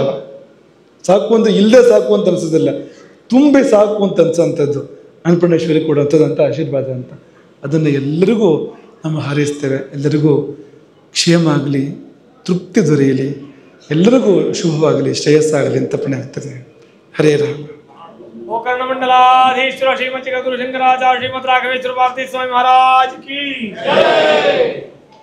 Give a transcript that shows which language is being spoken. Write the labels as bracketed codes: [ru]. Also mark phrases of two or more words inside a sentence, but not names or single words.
[kn] ಸಾಕು ಅಂತ ಇಲ್ಲದೆ ಸಾಕು ಅಂತ ಅನಿಸೋದಿಲ್ಲ, ತುಂಬಿ ಸಾಕು ಅಂತ ಅನ್ಸೋಂಥದ್ದು ಅನ್ನಪೂರ್ಣೇಶ್ವರಿ ಕೊಡುವಂಥದ್ದಂಥ ಆಶೀರ್ವಾದ ಅಂತ. ಅದನ್ನು ಎಲ್ಲರಿಗೂ ನಾವು ಹಾರೈಸ್ತೇವೆ. ಎಲ್ಲರಿಗೂ ಕ್ಷೇಮ ಆಗಲಿ, ತೃಪ್ತಿ ದೊರೆಯಲಿ, ಎಲ್ಲರಿಗೂ ಶುಭವಾಗಲಿ, ಶ್ರೇಯಸ್ಸಾಗಲಿ ಅಂತ ಪುಣ್ಯ ಆಗ್ತದೆ. ಹರೇ ರಾಮ. [hi] ओ कर्णमंडलाधीश्वर श्रीमती गुरु शंकराचार्य श्रीमद राघवेश्वर भारती स्वामी महाराज की जय।